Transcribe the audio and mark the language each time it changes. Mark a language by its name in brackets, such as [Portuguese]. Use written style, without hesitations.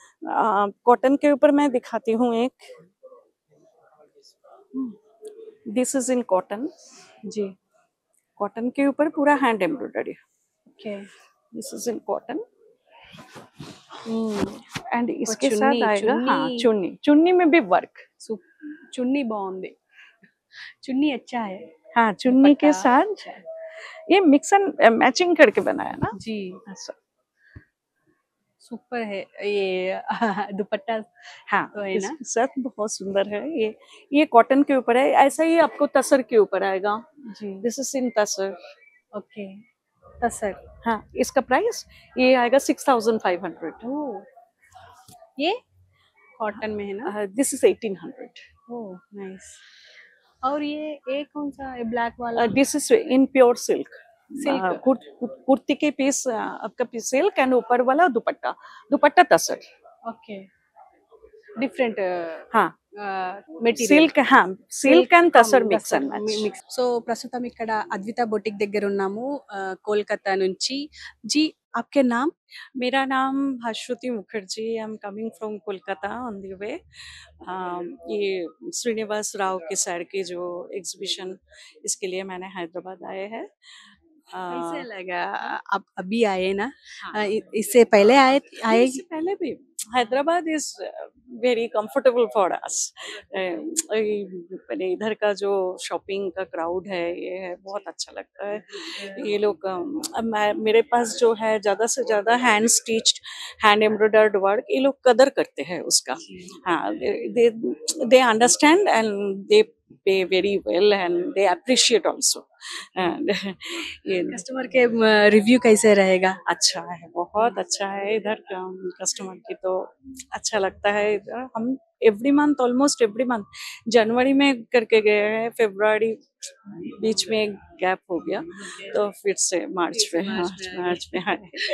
[Hindi] Cotton के ऊपर मैं दिखाती हूँ एक, [English] This is in cotton. [Hindi] Ji cotton के ऊपर पूरा hand embroidery, okay [English] This is in cotton. [Hindi] और एंड इसके साथ [Telugu] చున్నీ [Hindi] आएगा, [Telugu] చున్నీ [Hindi] हाँ चुन्नी, चुन्नी में भी वर्क। [Telugu] చున్నీ బాగుంది చున్నీ [Hindi] अच्छा है हाँ, चुन्नी के दुपट्टा साथ अच्छा है ये मिक्स एंड मैचिंग करके बनाया ना जी ऐसा। सुपर है ये दुपट्टा हाँ, तो है ना इसके साथ बहुत सुंदर है ये कॉटन के ऊपर है। ऐसा ही आपको तसर के ऊपर आएगा, जी [English] This is in tasar. [Hindi] Okay तसर हाँ, इसका प्राइस ये आएगा 6500। ओह ये कॉटन में है ना [English] This is 1800। Oh nice. [Hindi] और ये कौन सा है ब्लैक वाला [English] this is in pure silk, [Hindi] silk kurti के पीस, आपका पीस सिल्क एंड ऊपर वाला दुपट्टा, दुपट्टा तसर। [English] okay different [Hindi] हाँ, [Telugu] మెటీరియల్ సిల్క్, हाँ silk and tussar mix and match. Mix so ప్రస్తుతం ఇక్కడ అద్విత బొటిక్ దగ్గర ఉన్నాము కోల్కతా నుంచి [Hindi] जी आपके नाम मेरा नाम भाश्रुति Mukherjee, [English] I am coming from Kolkata on the way. [Hindi] ये श्रीनिवास राव के सर की जो एग्जीबिशन, इसके लिए मैंने हैदराबाद आए हैं। कैसे लगा आप अभी आए ना इससे पहले आए आए इससे पहले भी [English] Hyderabad is very comfortable for us. [Hindi] इधर का जो शॉपिंग का क्राउड है, ये है बहुत अच्छा लगता है। ये लोग मेरे पास जो है ज़्यादा से ज़्यादा hand stitched, hand embroidered work, ये लोग कदर करते हैं उसका। [English] हाँ, they understand and they pay very well and they appreciate also। [Hindi] And ये कस्टमर के रिव्यू कैसे रहेगा अच्छा है, बहुत अच्छा है। इधर कस्टमर की तो अच्छा लगता है। इधर हम [English] every month, almost every month, [Hindi] जनवरी में करके गए हैं, फरवरी बीच में एक गैप हो गया, तो फिर से मार्च में, हाँ मार्च में आए।